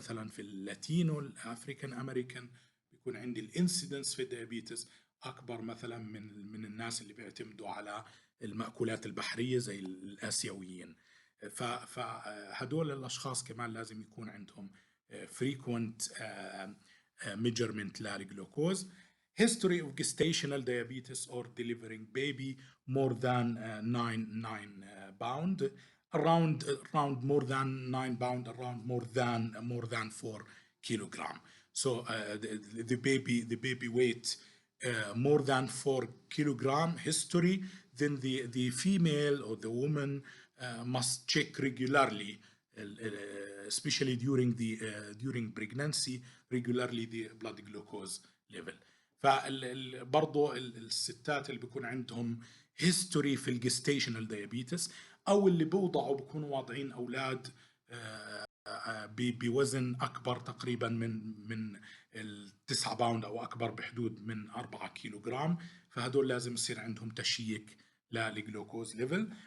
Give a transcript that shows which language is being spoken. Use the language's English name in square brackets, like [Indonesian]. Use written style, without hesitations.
[Arabic] مثلا في اللاتينو الأفريكان أمريكان بيكون عندي الانسيدنس في الديابيتس أكبر مثلا من الناس اللي بيعتمدوا على المأكولات البحرية زي الآسيويين. فهدول الأشخاص كمان لازم يكون عندهم [English] frequent measurement [Arabic] للجلوكوز. [English] History of gestational diabetes or delivering baby more than 9 pound, around more than 9 pound, around more than 4 kilogram. So the baby weight more than 4 kilogram history, then the female or the woman must check regularly, especially during pregnancy, regularly the blood glucose level. [Arabic] فبرضه الستات اللي بيكون عندهم history في الجستيشنال دايابيتس او اللي بيوضعوا بيكونوا واضعين اولاد بوزن اكبر تقريبا من 9 باوند او اكبر بحدود من 4 كيلوغرام، فهدول لازم يصير عندهم تشيك للجلوكوز ليفل.